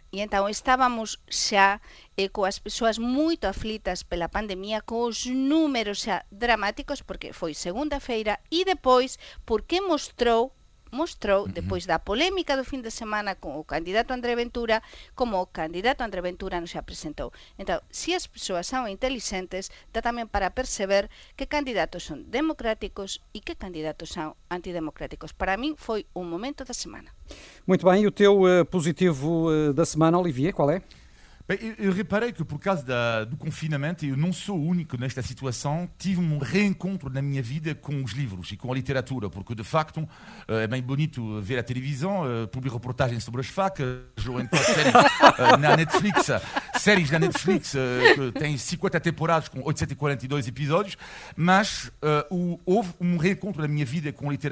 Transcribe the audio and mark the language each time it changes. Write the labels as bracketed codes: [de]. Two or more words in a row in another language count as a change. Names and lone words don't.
[gl] E entón estábamos xa coas persoas moito aflitas pela pandemia, con os números xa dramáticos, porque foi segunda-feira, e depois porque mostrou, depois da polémica do fin de semana con o candidato André Ventura, como o candidato André Ventura non se apresentou. Entón, se as persoas son inteligentes, dá tamén para perceber que candidatos son democráticos e que candidatos son antidemocráticos. Para min foi un momento da semana. [pt] Muito bem, e o teu positivo da semana, Olivier, qual é? Bem, eu reparei que por causa do confinamento, eu não sou o único nesta situação, tive um reencontro na minha vida com os livros e com a literatura, porque de facto é bem bonito ver a televisão, publicar reportagens sobre as facas, ou então séries na Netflix que têm 50 temporadas com 842 episódios, mas houve um reencontro na minha vida com a literatura.